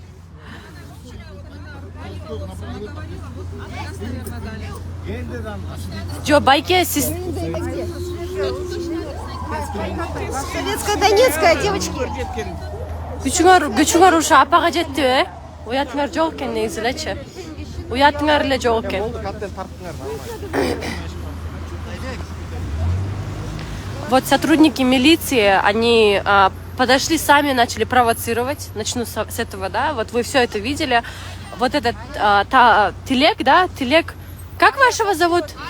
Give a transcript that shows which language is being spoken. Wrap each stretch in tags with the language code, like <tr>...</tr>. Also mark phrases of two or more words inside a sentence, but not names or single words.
<ru>Джо, Байке, Советская, Донецкая, девочки.</ru> <ky>Күчүңөр ушу апага жетти, уятыңар жок экен негизи элечи. Уятыңар эле жок экен.</ky> <ru>Вот сотрудники милиции, они подошли сами, начали провоцировать. Начну с этого, да. Вот вы все это видели. Вот этот Телек, да, Телек. Как вашего зовут?</ru>